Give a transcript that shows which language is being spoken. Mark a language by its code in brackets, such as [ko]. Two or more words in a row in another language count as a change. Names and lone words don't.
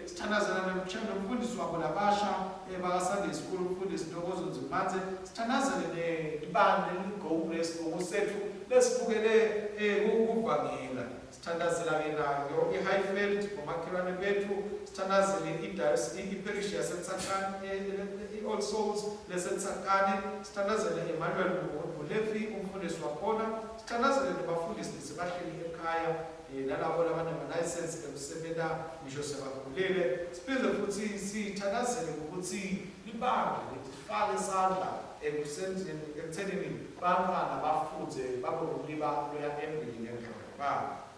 [zu] Sithandazela nomfundisi wabo labasha baka-Sunday School, umfundisi Ntokozo Nzumanze. Sithandazele nebandla eliGo nesibongo sethu lesibukele ukuvangela. Sithandazela-ke nayo i-Highfield ngomakhelwane bethu. Sithandazele iparish yaseTsakani, i-All Souls leseTsakani. Sithandazele Emmanuel Bulefi, umfundisi wakhona. Sithandazele nabafundisi bahleli ekhaya nalabo labanama-license ekusebenza ngisho sebakhulile. Siphinde futhi sithandazele ukuthi libandla lifake isandla ekuthenini bantwana bafunde babe nokuliba loya embili ngendlela.